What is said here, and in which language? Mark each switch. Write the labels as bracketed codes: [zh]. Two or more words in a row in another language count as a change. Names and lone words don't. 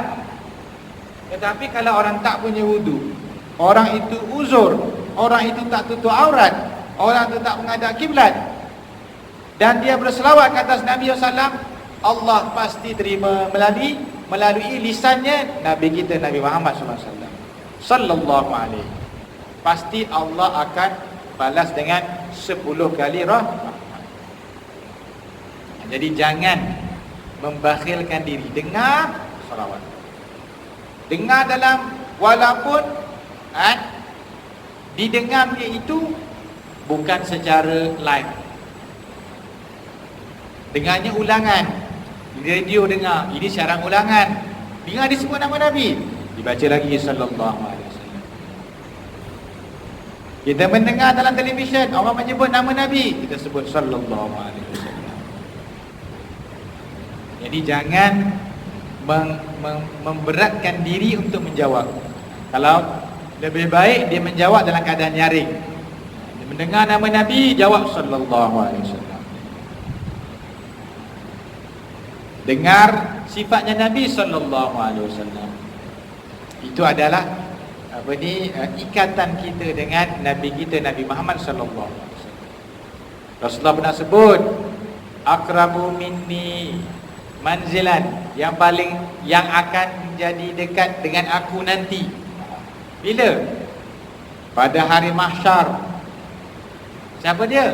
[ms] Tetapi kalau orang tak punya wudu, orang itu uzur, orang itu tak tutup aurat, orang itu tak menghadap kiblat, dan dia berselawat ke atas Nabi SAW, Allah pasti terima melalui lisannya Nabi kita, Nabi Muhammad SAW. [ar] صلى الله عليه. [ms] Pasti Allah akan balas dengan 10 kali rahmat. Jadi jangan membakhilkan diri. Dengar salawat, dengar dalam, walaupun didengarnya itu bukan secara live, dengarnya ulangan di radio, dengar ini siaran ulangan, dengar disebut nama Nabi, dibaca lagi [ar] صلى الله عليه وسلم. [ms] Kita mendengar dalam televisyen orang menyebut nama Nabi, kita sebut [ar] صلى الله عليه وسلم. [ms] Jadi jangan memberatkan diri untuk menjawab. Kalau lebih baik dia menjawab dalam keadaan nyaring. Dia mendengar nama Nabi, jawab [ar] صلى الله عليه وسلم. [ms] dengar sifatnya Nabi [ar] صلى الله عليه وسلم. [ms] Itu adalah ikatan kita dengan Nabi kita, Nabi Muhammad [ar] صلى الله عليه وسلم. [ms] Rasulullah pernah sebut, [ar] أقرب مني منزلا, [ms] yang akan menjadi dekat dengan aku nanti. Bila? Pada hari mahsyar. Siapa dia?